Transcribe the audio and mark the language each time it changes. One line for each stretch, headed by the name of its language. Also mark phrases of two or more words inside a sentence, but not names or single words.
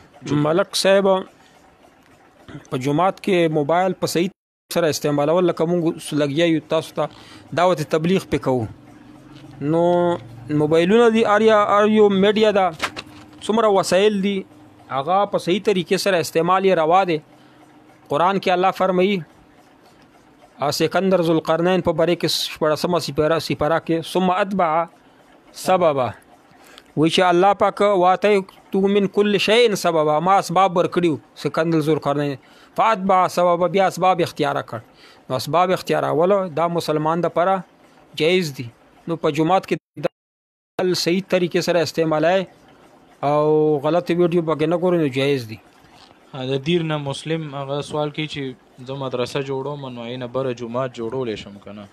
Pashto: ملک صاحب په جمعات کې موبایل په صحیح سره استعمالول لکه موږ لګیا یو تاسو ته دعوت تبلیغ پې کوو نو موبایلونه دي ار یو میډیا ده څومره وسایل دي هغه په صحیح طریقې سره استعمال یې روا دی. قرآن کې الله فرمایي سکندر ذوالقرنین په باره کې 14مه سپاره کې
Arabic: ثم اتبع سببا
Pashto: وی چې الله پاک
Arabic: واتیتو من کل شیء سببا
Pashto: ما اسباب ورکړیو سکندر ذوالقرنین
Arabic: فاتبع سببا
Pashto: بیا اسباب اختیار کړ نو اسباب اختیار اولو دا مسلمان د پاره جایز دي. نو په جمعات کې صحیح طریقې سره استعمالای او غلط ویډیو پکې نه ګورئ نو جایز دي. د دیر نه مسلم هغه سوال کوي چې زه مدرسه جوړوم نو هغې نه بره جومات جوړولی شم که نه؟